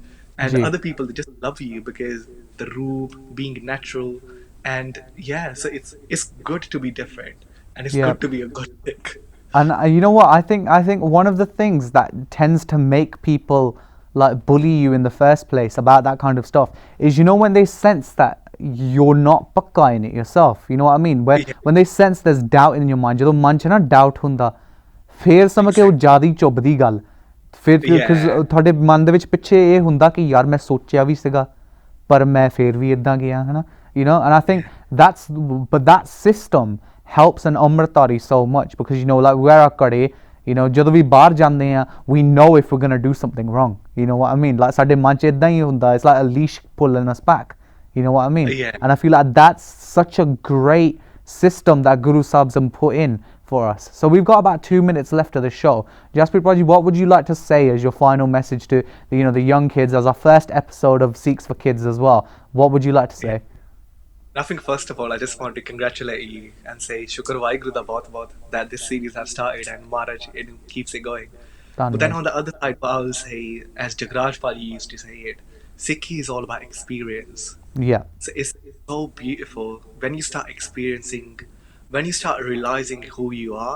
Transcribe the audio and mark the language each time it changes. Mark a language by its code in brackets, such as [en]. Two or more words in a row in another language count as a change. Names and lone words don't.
[en] And other people, they just love you because the roop, being natural, and so it's good to be different, and it's good to be a good Sikh. And you know what? I think one of the things that tends to make people like bully you in the first place about that kind of stuff is when they sense that you're not pakka in it yourself. You know what I mean? When they sense there's doubt in your mind, [pa] ਜਦੋਂ ਮਨ 'ਚ ਨਾ doubt ਹੁੰਦਾ, ਫੇਰ ਸਮਝ ਕੇ ਉਹ ਜ਼ਿਆਦਾ ਹੀ ਚੁੱਭਦੀ ਗੱਲ. ਫਿਰ ਤੁਹਾਡੇ ਮਨ ਦੇ ਵਿੱਚ ਪਿੱਛੇ ਇਹ ਹੁੰਦਾ ਕਿ ਯਾਰ ਮੈਂ ਸੋਚਿਆ ਵੀ ਸੀਗਾ ਪਰ ਮੈਂ ਫੇਰ ਵੀ ਇਦਾਂ ਗਿਆ ਹਨਾ [en] and I think that system helps an Amritari so much because like where [pa] kade ਜਦੋਂ ਵੀ ਬਾਹਰ ਜਾਂਦੇ ਆ [en] we know if we're going to do something wrong, you know what I mean, like [pa] ਸਾਡੇ ਮਨ 'ਚ ਇਦਾਂ ਹੀ ਹੁੰਦਾ, [en] it's like a leash pulling us back, you know what I mean? And I feel like that's such a great system that Guru Sahib's put in for us. So we've got about 2 minutes left of the show. Jaspreet Praji, what would you like to say as your final message to the young kids, as our first episode of Sikhs for Kids as well? What would you like to say? I think first of all, I just want to congratulate you and say [pa] ਸ਼ੁਕਰ ਵਾਹਿਗੁਰੂ ਦਾ ਬਹੁਤ [en] that this series has started and Maharaj it keeps it going. But then on the other side, what I will say, as Jagraj Pali used to say it, Sikhi is all about experience. Yeah. So it's so beautiful when you start experiencing, when you start realizing who you are.